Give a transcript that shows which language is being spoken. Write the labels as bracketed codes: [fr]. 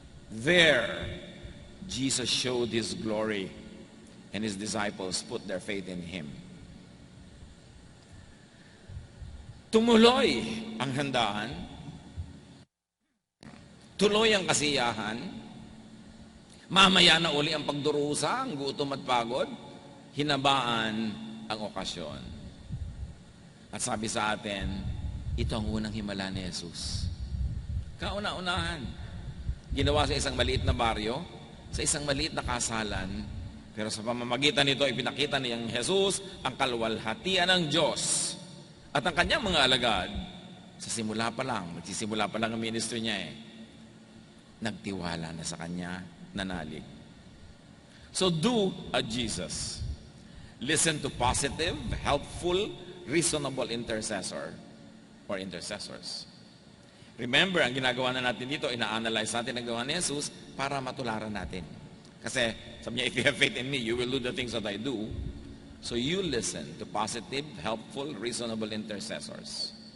[en] There, Jesus showed his glory, and his disciples put their faith in him. [tl] Tumuloy ang handaan, tuloy ang kasiyahan, mamaya na uli ang pagdurusa, ang gutom at pagod, hinabaan ang okasyon. At sabi sa atin, ito ang unang himala ni Jesus. Kauna-unahan. Ginawa sa isang maliit na baryo, sa isang maliit na kasalan, pero sa pamamagitan nito, ipinakita niyang Jesus ang kalwalhatian ng Diyos. At ang kanyang mga alagad, sa simula pa lang, magsisimula pa lang ang ministry niya nagtiwala na sa kanya, nanalig. [en] So do as Jesus. Listen to positive, helpful, reasonable intercessor or intercessors. [tl] Remember, ang ginagawa na natin dito, ina-analyze natin ang gawa ni Jesus para matularan natin. Kasi, sabi niya, [en] if you have faith in me, you will do the things that I do. So you listen to positive, helpful, reasonable intercessors.